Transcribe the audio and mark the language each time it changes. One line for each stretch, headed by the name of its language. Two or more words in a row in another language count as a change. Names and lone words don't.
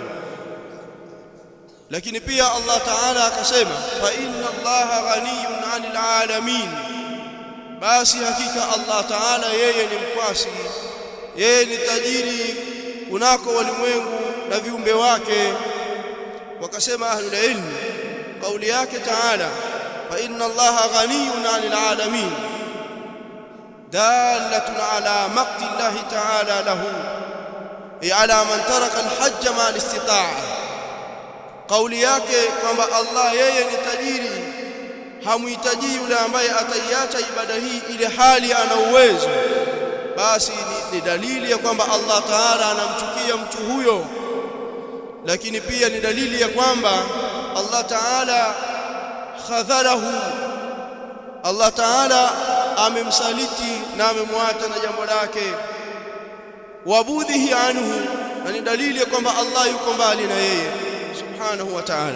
Swahili: Lakini pia Allah Ta'ala akasema,
Arabic: فإن الله غني عن العالمين,
Swahili: basi hakika Allah Ta'ala yeye ni mkwasi, yeye ni tajiri kunako walimwengu na viumbe wake.
Arabic: Wakasema أهل العلم,
Swahili: kauli yake
Arabic: تعالى فإن الله غني عن العالمين, دالة على مقت الله تعالى له، أي على من ترك الحج مع الاستطاعة.
Swahili: قولي yake kwamba Allah yeye ni tajiri, hamuhitaji yule ambaye ataiacha ibada hii ile hali ana uwezo, basi ni dalili ya kwamba Allah Ta'ala anamchukia mtu huyo. Lakini pia ni dalili ya kwamba Allah Ta'ala khadhalahu, Allah Ta'ala amemsaliti na amemwacha na jambo lake,
Arabic: وبعده عنه,
Swahili: na ni dalili ya kwamba Allah yuko mbali na yeye
Arabic: سبحانه وتعالى.